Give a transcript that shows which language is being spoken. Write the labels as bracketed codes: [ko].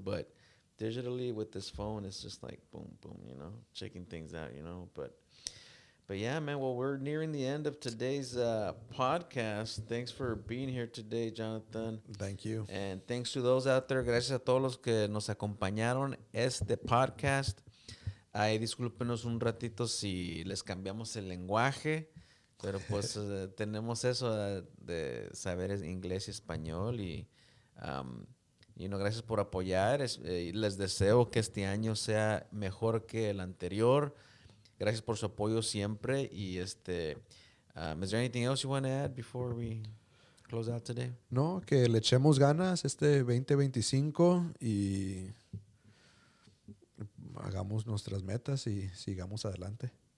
[en] But digitally with this phone, it's just like boom, boom, checking things out, But yeah, man. Well, we're nearing the end of today's podcast. Thanks for being here today, Jonathan. Thank you. And thanks to those out there. [es] Gracias a todos los que nos acompañaron este podcast. Ay, discúlpenos un ratito si les cambiamos el lenguaje, pero pues tenemos eso de saber inglés y español y gracias por apoyar. Les deseo que este año sea mejor que el anterior. Gracias por su apoyo siempre. [en] Y is there anything else you want to add before we close out today? [es] No, que le echemos ganas este 2025 y hagamos nuestras metas y sigamos adelante.